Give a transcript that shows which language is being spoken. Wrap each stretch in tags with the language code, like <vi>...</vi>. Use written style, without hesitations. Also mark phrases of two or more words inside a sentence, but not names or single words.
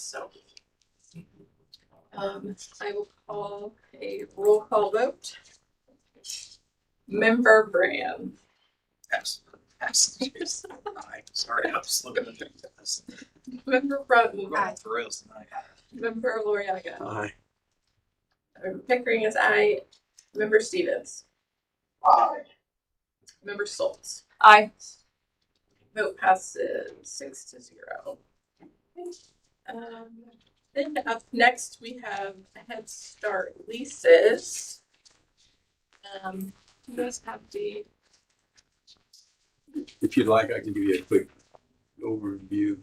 <en>So I will call a roll call vote. Member Brand. Yes. Aye. Sorry, I was looking at things. Member Broughton. Aye. For real tonight. Member Loriaga. Aye. Member Pickering is aye. Member Stevens. Aye. Member Stoltz. Aye. Vote passes 6-0. Then up next we have Head Start leases. You guys have the. If you'd like, I can give you a quick overview.</en>